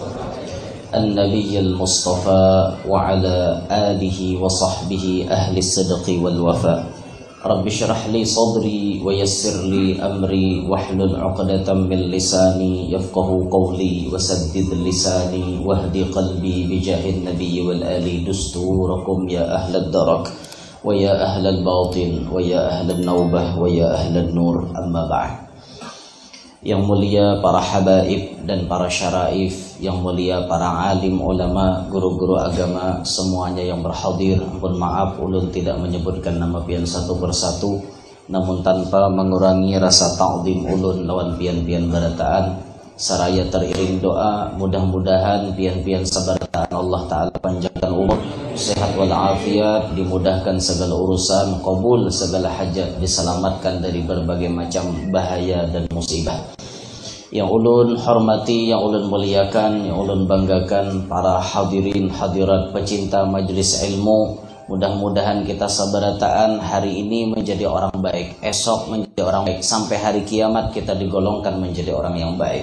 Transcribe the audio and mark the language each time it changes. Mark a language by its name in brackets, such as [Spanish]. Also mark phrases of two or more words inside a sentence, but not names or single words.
[Arabic] النبي المصطفى وعلى آله وصحبه أهل الصدق والوفاء رب اشرح لي صدري ويسر لي أمري واحلل عقدة من لساني يفقه قولي وسدد لساني واهد قلبي بجاه النبي والآل دستوركم يا أهل الدرك ويا أهل الباطن ويا أهل النوبة ويا أهل النور أما بعد. [Indonesian] Yang mulia para habaib dan para syaraif, yang mulia para alim ulama, guru-guru agama semuanya yang berhadir. [Banjar] Ampun maaf ulun tidak menyebutkan nama pian satu persatu, namun tanpa mengurangi rasa ta'zim ulun lawan pian-pian barataan. Saraya teriring doa, mudah-mudahan pian-pian sabarataan Allah Ta'ala panjangkan umur, sehat walafiat, dimudahkan segala urusan, qabul segala hajat, diselamatkan dari berbagai macam bahaya dan musibah. Yang ulun hormati, yang ulun muliakan, yang ulun banggakan, para hadirin hadirat pecinta majelis ilmu, mudah-mudahan kita sabarataan hari ini menjadi orang baik, esok menjadi orang baik, sampai hari kiamat kita digolongkan menjadi orang yang baik.